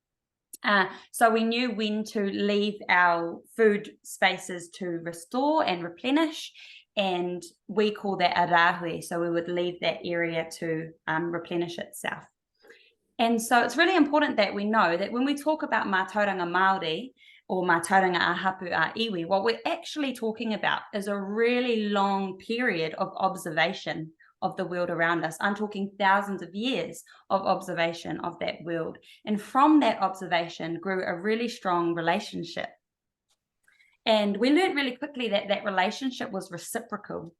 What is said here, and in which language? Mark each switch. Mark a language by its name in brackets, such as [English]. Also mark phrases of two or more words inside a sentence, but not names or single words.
[English] So we knew when to leave our food spaces to restore and replenish, and we call that Arohanui, so we would leave that area to replenish itself. And so it's really important that we know that when we talk about [Māori] mātauranga Māori [English] or [Māori] mātauranga a hapu a iwi, [English] what we're actually talking about is a really long period of observation of the world around us. I'm talking thousands of years of observation of that world. And from that observation grew a really strong relationship. And we learned really quickly that that relationship was reciprocal.